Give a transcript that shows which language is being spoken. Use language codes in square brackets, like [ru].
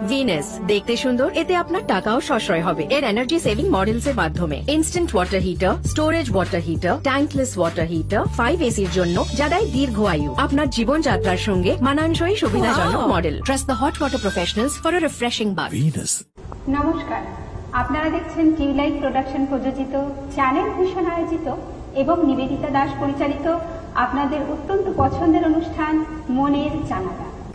[bn] Venus, দেখতে সুন্দর, এতে আপনার টাকাও সাশ্রয় হবে। এর এনার্জি সেভিং মডেলস এর মাধ্যমে instant water heater, storage water heater, ট্যাঙ্কলেস water heater, 5 এসির জন্য যা দেয় দীর্ঘ আয়ু। আপনার জীবনযাত্রার সঙ্গে মানানসই সুবিধাজনক model. [en] Trust the hot water professionals for a refreshing bath. Venus. [bn] নমস্কার, আপনারা দেখছেন টিউলাইট প্রোডাকশন প্রযোজিত, চ্যানেল ভিশন আয়োজিত এবং নিবেদিতা দাস পরিচালিত আপনাদের অত্যন্ত পছন্দের অনুষ্ঠান মনের জানালা।